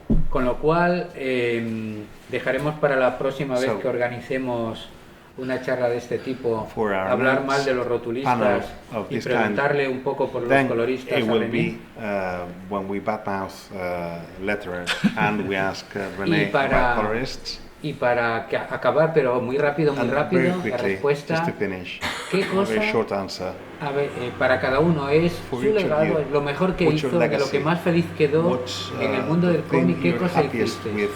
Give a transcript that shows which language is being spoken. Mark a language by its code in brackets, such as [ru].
[es] Con lo cual, dejaremos para la próxima vez que organicemos una charla de este tipo, hablar mal de los rotulistas y preguntarle un poco por los coloristas. [en] It will be when we badmouth letters and we ask René about colorists. [es] Y para acabar, pero muy rápido, la respuesta, ¿qué cosa, a ver, para cada uno es su legado, es lo mejor que hizo, de lo que más feliz quedó en el mundo del cómic? ¿Qué cosa hiciste?